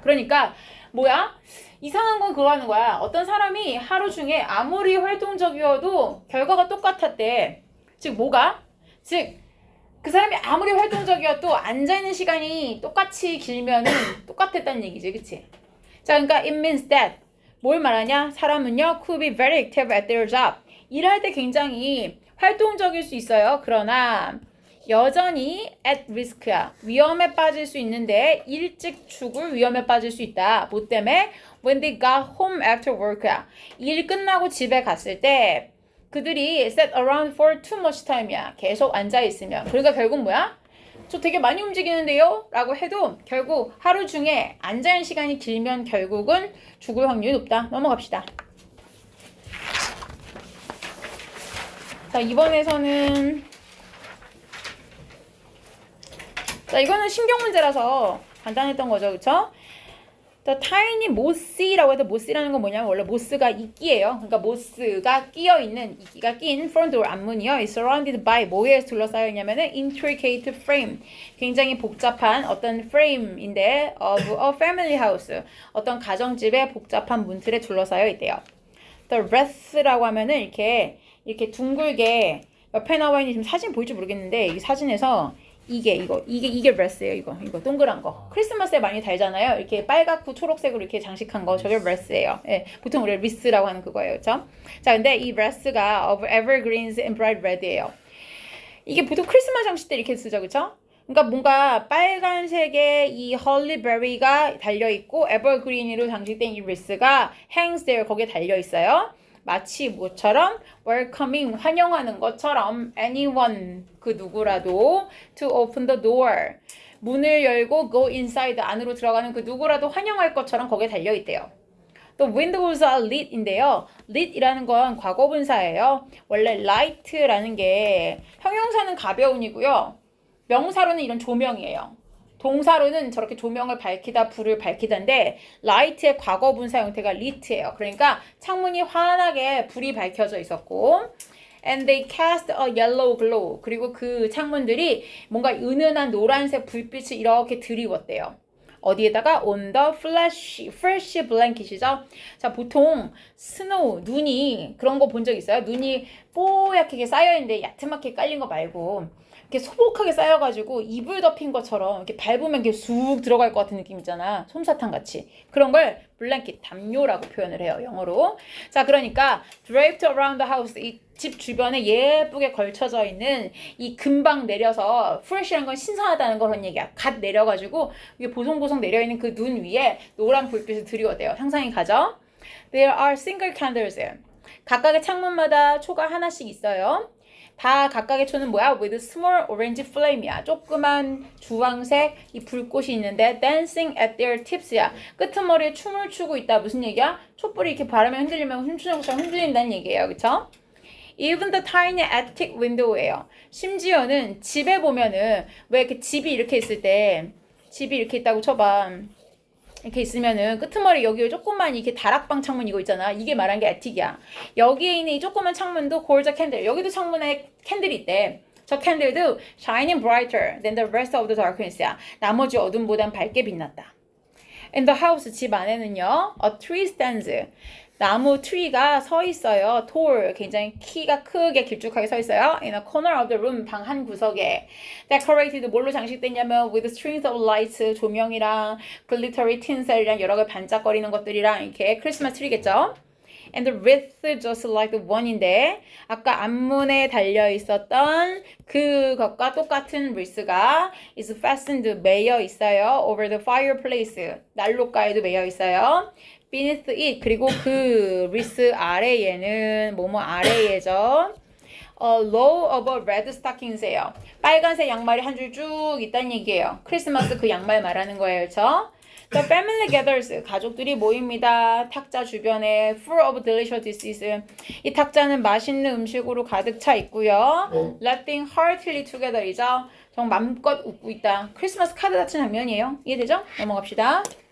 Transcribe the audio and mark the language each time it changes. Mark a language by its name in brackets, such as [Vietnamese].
[Korean] 그러니까 뭐야? 이상한 건 그거 하는 거야. 어떤 사람이 하루 중에 아무리 활동적이어도 결과가 똑같았대. 즉 뭐가? 즉 그 사람이 아무리 활동적이어도 앉아있는 시간이 똑같이 길면은 똑같았다는 얘기지. 그치? 자, 그러니까 [English] it means that [Korean] 뭘 말하냐? [English] 사람은요, could be very active at their job. [Korean] 일할 때 굉장히 활동적일 수 있어요. 그러나 여전히 [English] at risk [Korean] 야. 위험에 빠질 수 있는데 일찍 죽을 위험에 빠질 수 있다. 뭐 때문에? [English] When they got home after work야. [Korean] 일 끝나고 집에 갔을 때 그들이 [English] sat around for too much time [Korean] 야. 계속 앉아있으면. 그러니까 결국 뭐야? 저 되게 많이 움직이는데요? 라고 해도 결국 하루 중에 앉아있는 시간이 길면 결국은 죽을 확률이 높다. 넘어갑시다. 자, 이번에서는 자, 이거는 신경 문제라서 간단했던 거죠. 그쵸? The tiny moss라고 해서 moss라는 건 뭐냐면 원래 moss가 이끼예요. 그러니까 moss가 끼어있는 이끼가 낀 front door 앞문이요. [English] is surrounded by [Korean] 뭐에 둘러싸여 있냐면은 [English] intricate frame. [Korean] 굉장히 복잡한 어떤 [English] frame인데 of a family house. [Korean] 어떤 가정집의 복잡한 문틀에 둘러싸여 있대요. The wreath라고 하면은 이렇게 둥글게 옆에 나와 있는 지금 사진 보일지 모르겠는데 이 사진에서 이게 wreath예요. 이거 동그란 거. 크리스마스에 많이 달잖아요. 이렇게 빨갛고 초록색으로 이렇게 장식한 거. 저게 wreath예요. 예, 보통 우리가 wreath라고 하는 그거예요. 그렇죠? [English] 자, 근데 이 wreath가 of evergreens and bright red예요. [Korean] 이게 보통 크리스마스 장식 때 이렇게 쓰죠. 그렇죠? 그러니까 뭔가 빨간색의 이 헐리베리가 달려있고 에버그린으로 장식된 이 wreath가 [English] hangs there [Korean] 거기에 달려있어요. 마치 뭐처럼 welcoming 환영하는 것처럼 anyone 그 누구라도 [English] to open the door [Korean] 문을 열고 [English] go inside [Korean] 안으로 들어가는 그 누구라도 환영할 것처럼 거기에 달려있대요. [English] 또 windows are lit인데요. [Korean] lit이라는 건 과거분사예요. 원래 light라는 게 형용사는 가벼운이고요. 명사로는 이런 조명이에요. 동사로는 저렇게 조명을 밝히다, 불을 밝히다인데 light의 과거분사 형태가 lit예요. 그러니까 창문이 환하게 불이 밝혀져 있었고 [English] and they cast a yellow glow [Korean] 그리고 그 창문들이 뭔가 은은한 노란색 불빛을 이렇게 드리웠대요. [English] 어디에다가 on the fresh blanket이죠. [Korean] 자, 보통 스노우, 눈이 그런 거 본 적 있어요? 눈이 뽀얗게 쌓여있는데 야트맣게 깔린 거 말고 이렇게 소복하게 쌓여가지고 이불 덮인 것처럼 이렇게 밟으면 이렇게 쑥 들어갈 것 같은 느낌 있잖아. 솜사탕 같이. 그런 걸 블랭킷, 담요라고 표현을 해요. 영어로. [English] 자, 그러니까 draped around the house. [Korean] 이 집 주변에 예쁘게 걸쳐져 있는 이 금방 내려서 fresh라는 건 신선하다는 그런 얘기야. 갓 내려가지고 이게 보송보송 내려있는 그 눈 위에 노란 불빛을 드리워대요. 상상이 가죠? [English] There are single candles. [Korean] 각각의 창문마다 초가 하나씩 있어요. [English] 다 각각의 초는 뭐야? With small orange flame이야. [Korean] 조그만 주황색 이 불꽃이 있는데 [English] dancing at their tips [Korean] 야. 끄트머리에 춤을 추고 있다. 무슨 얘기야? 촛불이 이렇게 바람에 흔들리면 춤추는 것처럼 흔들린다는 얘기예요. [English] 그쵸? Even the tiny attic window예요. [Korean] 심지어는 집에 보면은 왜 이렇게 집이 이렇게 있을 때 집이 이렇게 있다고 쳐봐. 이렇게 있으면은 끄트머리 여기 조그만 이렇게 다락방 창문 이거 있잖아. 이게 말한 게 애틱이야. 여기에 있는 이 조그만 창문도 골드 캔들. 여기도 창문에 캔들이 있대. [English] 저 캔들도 shining brighter than the rest of the darkness야. [Korean] 나머지 어둠보단 밝게 빛났다. [English] In the house 집 안에는요. A tree stands. [Korean] 나무 트리가 서 있어요. tall, 굉장히 키가 크게 길쭉하게 서 있어요. [English] In a corner of the room, 방 한 구석에. [Korean] Decorated, 뭘로 장식됐냐면 [English] with strings of lights, [Korean] 조명이랑 glittery tinsel이랑 여러 개 반짝거리는 것들이랑 이렇게 크리스마스 트리겠죠. [English] And the wreath just like the one [Korean] 인데 아까 앞문에 달려 있었던 그것과 똑같은 wreath가 [English] is fastened, [Korean] 매여 있어요. [English] Over the fireplace, [Korean] 난로가에도 매여 있어요. beneath it 그리고 그 wreath 아래에는 뭐뭐 아래에죠. [English] row of red stockings예요. [Korean] 빨간색 양말이 한 줄 쭉 있다는 얘기예요. 크리스마스 그 양말 말하는 거예요. 그렇죠? [English] The family gathers [Korean] 가족들이 모입니다. 탁자 주변에 [English] full of delicious dishes. [Korean] 이 탁자는 맛있는 음식으로 가득 차 있고요. [English] Laughing heartily together [Korean] 이죠. 정말 맘껏 웃고 있다. 크리스마스 카드 같은 장면이에요. 이해되죠? 넘어갑시다.